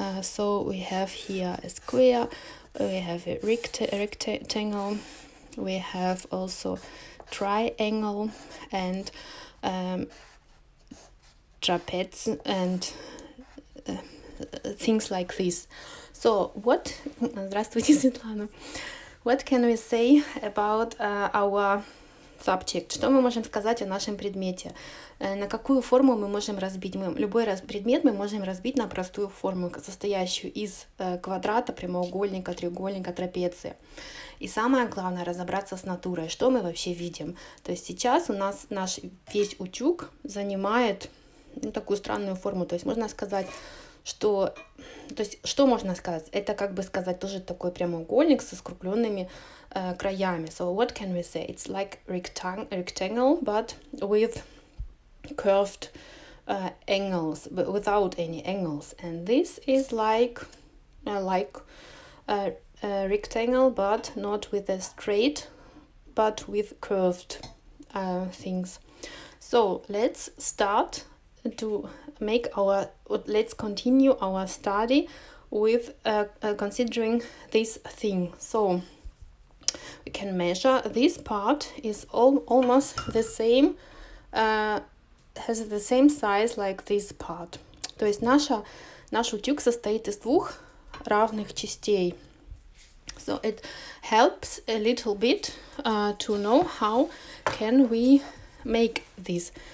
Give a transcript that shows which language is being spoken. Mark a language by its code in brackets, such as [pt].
[en] So we have here a square, we have a rectangle, we have also triangle and trapeze and things like this. So [ru] здравствуйте, Светлана. [en] What can we say about our subject? [ru] Что мы можем сказать о нашем предмете? На какую форму мы можем разбить? Любой предмет мы можем разбить на простую форму, состоящую из квадрата, прямоугольника, треугольника, трапеции. И самое главное — разобраться с натурой, что мы вообще видим. То есть сейчас у нас наш весь утюг занимает такую странную форму. То есть можно сказать, что можно сказать? Это как бы сказать тоже такой прямоугольник со скругленными краями. [en] So what can we say? It's like rectangle, but with curved angles, but without any angles. And this is like a rectangle, but not with a straight, but with curved things. So let's start to let's continue our study with considering this thing. So we can measure this part is almost the same has the same size like this part. [ru] То есть наш утюг состоит из двух равных частей. [en] So it helps a little bit to know how can we make this.